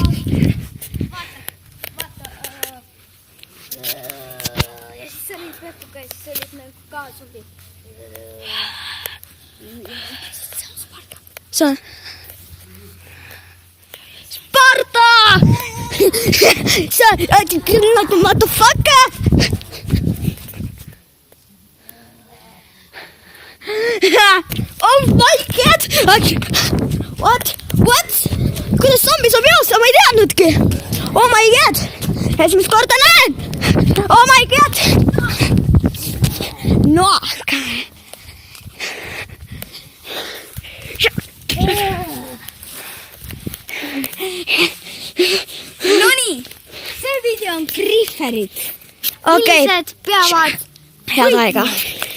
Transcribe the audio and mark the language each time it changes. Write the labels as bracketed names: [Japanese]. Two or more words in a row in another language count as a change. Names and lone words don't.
[Estonian] Vaata. Ja siis sa olid peatuga ja siis olid meil ka zombi. See on... Sparta! [English] What the fuck? Oh my god! What? [Estonian] Kuidas zombi saab joosta? Ma ei teadnudki. [English] Oh my god! [Estonian] Esimest korda näen! [English] Oh my god! No! [Estonian] Nonii, see video on Grieferit. Okei. Millised peavad... Head aega.